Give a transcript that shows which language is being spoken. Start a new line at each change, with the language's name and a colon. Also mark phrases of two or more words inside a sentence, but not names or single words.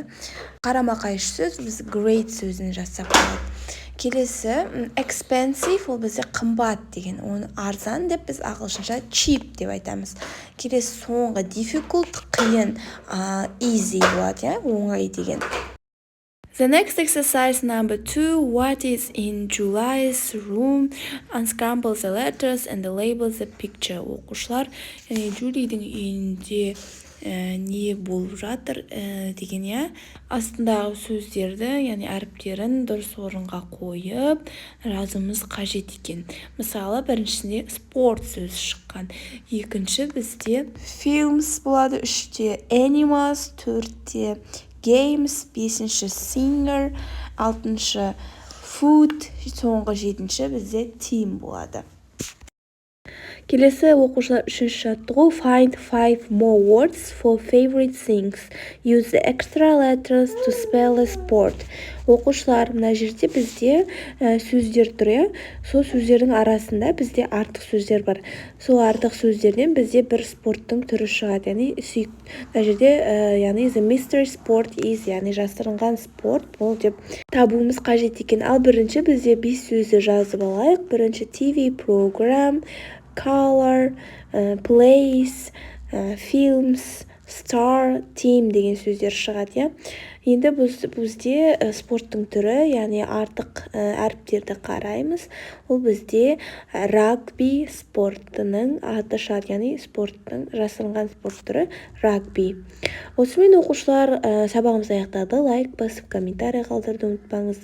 Kazakh: Қарама қайшы сөз біз great сөзін жазсақ болады. Келесі expensive ол бізде қымбат деген, оны арзан деп біз ағылшынша cheap деп айтамыз. Келесі соңғы difficult қиын, easy болады, оңай деген.
English: The next exercise number 2, what is in July's room? Unscramble the letters and label the picture.
Kazakh: Оқушылар, Джулидің үйінде не болып жатыр деген, астындағы сөздерді, яғни әріптерін дұрыс орынға қойып, жазуымыз қажет екен. Мысалы, біріншісінде спорт сөзі шыққан. Екінші бізде films болады, үште animals, төртте games, бесінші singer, алтыншы food, соңғы жетінші бізде team болады. Келесі оқушылар үшінші жаттығу
English: find 5 more words for favorite things. Use the extra letters to spell a sport.
Kazakh: Оқушылар, мына жерде бізде сөздер тұр, сол сөздердің арасында бізде артық сөздер бар. Сол артық сөздерден бізде бір спорттың түрі шығады, яғни сүйік. Мына жерде, яғни
English: the mystery sport is,
Kazakh: яғни жасырынған спорт бұл деп табуымыз қажет екен. Ал бірінші бізде 5 сөзді жазып алайық. Бірінші
English: TV program, color, place, films, star, team
Kazakh: деген сөздер шығады. Енді бізде спорттың түрі, яғни артық әріптерді қараймыз. Ол бізде рагби спортының аты шығады, яғни спорттың жасырынған спорт түрі рагби. Осымен оқушылар, сабағымыз аяқталды. Лайк басып, комментарий қалдыруды ұмытпаңыздар.